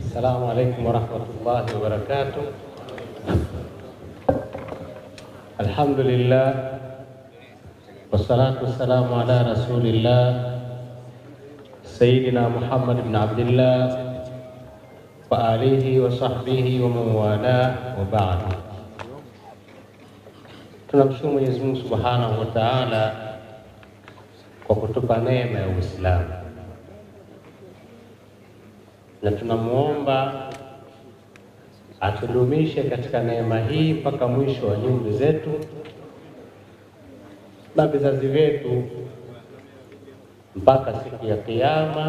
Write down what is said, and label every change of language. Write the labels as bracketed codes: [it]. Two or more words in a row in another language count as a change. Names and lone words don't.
[ar] السلام عليكم ورحمة الله وبركاته. الحمد لله والصلاة والسلام على رسول الله سيدنا محمد بن عبد الله وعلى آله وصحبه ومن والاه وبعد. [sw] Tunamshukuru Mwenyezi Mungu [ar] سبحانه وتعالى [sw] kwa kutupa neema ya Uislamu, na tunamuomba atudumishe katika neema hii mpaka mwisho wa nyumba zetu na vizazi vyetu mpaka siku ya Kiyama.